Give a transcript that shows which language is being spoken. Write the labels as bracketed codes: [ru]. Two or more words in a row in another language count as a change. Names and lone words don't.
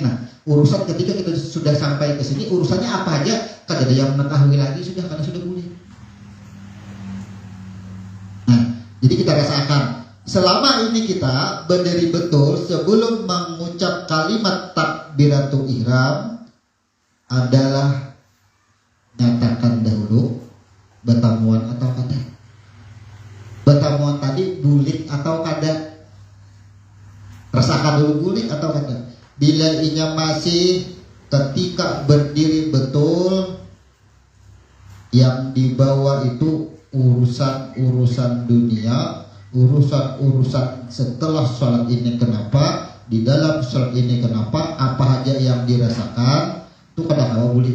[id] Nah, urusan ketika kita sudah sampai ke sini, urusannya apa aja, kan ada yang mengetahui lagi sudah karena sudah boleh. Nah, jadi kita rasakan selama ini kita berdiri betul sebelum mengucap kalimat [ar] تكبيرة الإحرام [id] adalah nyatakan dahulu [bjn] betamuan atau kada. Betamuan tadi bulik atau kada. Rasakan dulu bulik atau kada. [id] Bila inya masih ketika berdiri betul, yang dibawa itu urusan-urusan dunia, urusan-urusan setelah sholat ini kenapa, di dalam sholat ini kenapa, apa aja yang dirasakan, itu kadang awal boleh.